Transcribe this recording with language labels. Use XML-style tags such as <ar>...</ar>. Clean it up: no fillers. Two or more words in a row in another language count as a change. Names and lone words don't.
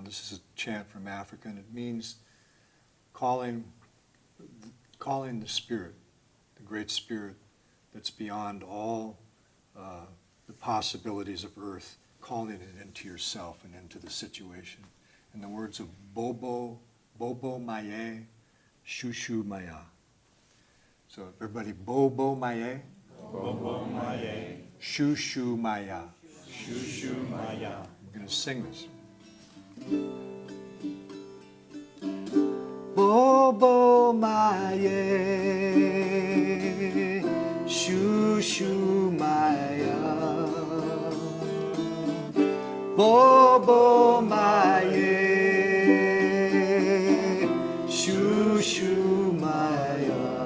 <en>This is a chant from Africa, and it means calling the spirit, the great spirit that's beyond all the possibilities of earth, calling it into yourself and into the situation. In the words of Bobo Maye, Shushu Maya. So everybody, Bobo Maye, Shushu Maya. Shushu Maya. We're going to sing this. Bobo Maye, Shushu Maya. Bobo Maye, Shushu Maya.</en>